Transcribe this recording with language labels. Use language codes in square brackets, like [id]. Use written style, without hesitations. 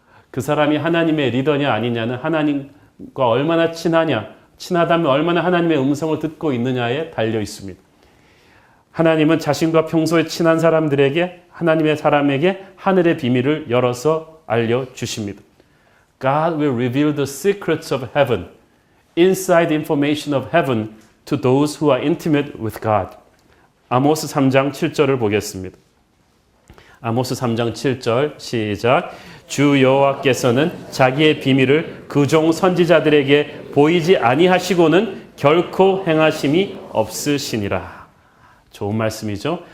[ko] 그 사람이 하나님의 리더냐 아니냐는 하나님과 얼마나 친하다면 얼마나 하나님의 음성을 듣고 있느냐에 달려 있습니다. 하나님은 자신과 평소에 친한 사람들에게, 하나님의 사람에게 하늘의 비밀을 열어서 알려주십니다. [en] God will reveal the secrets of heaven, inside information of heaven to those who are intimate with God. [ko] 아모스 3장 7절을 보겠습니다. 아모스 3장 7절 시작. 주 여호와께서는 자기의 비밀을 그 종 선지자들에게 보이지 아니하시고는 결코 행하심이 없으시니라. 좋은 말씀이죠.